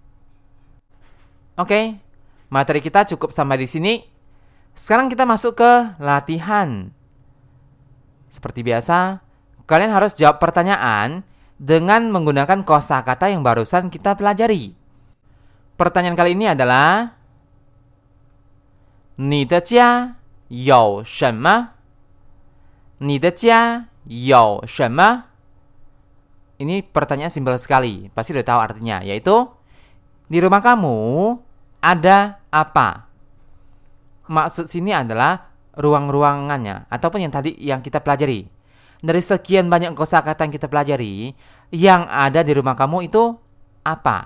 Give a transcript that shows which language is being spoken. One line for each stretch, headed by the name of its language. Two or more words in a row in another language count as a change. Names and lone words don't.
Indonesian: Oke, materi kita cukup sampai di sini. Sekarang kita masuk ke latihan. Seperti biasa, kalian harus jawab pertanyaan dengan menggunakan kosakata yang barusan kita pelajari. Pertanyaan kali ini adalah
Chinese: 你的家有什么? 你的家有什么?
Indonesian: Ini pertanyaan simpel sekali, pasti udah tahu artinya, yaitu di rumah kamu ada apa? Maksud sini adalah ruang-ruangannya ataupun yang tadi yang kita pelajari. Dari sekian banyak kosakata yang kita pelajari, yang ada di rumah kamu itu apa?